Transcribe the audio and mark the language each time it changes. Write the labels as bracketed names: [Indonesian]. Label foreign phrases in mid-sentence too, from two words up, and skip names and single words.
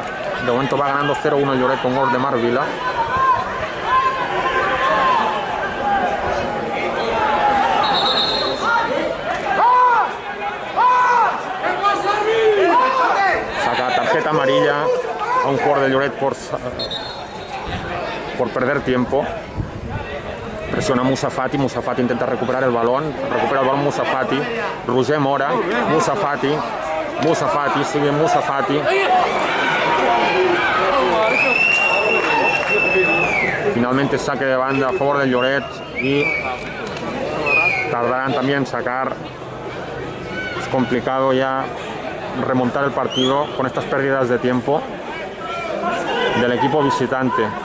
[Spanish] De momento va ganando 0-1 el Lloret con gol de Marc Vila. Saca tarjeta amarilla a un jugador del Lloret por perder tiempo. Presiona Musa Fati. Musa Fati intenta recuperar el balón. Recupera el balón Musa Fati. Roger Mora. Musa Fati. Musa Fati. Sigue Musa Fati. Finalmente saque de banda a favor del Lloret y tardarán también en sacar. Es complicado ya remontar el partido con estas pérdidas de tiempo del equipo visitante.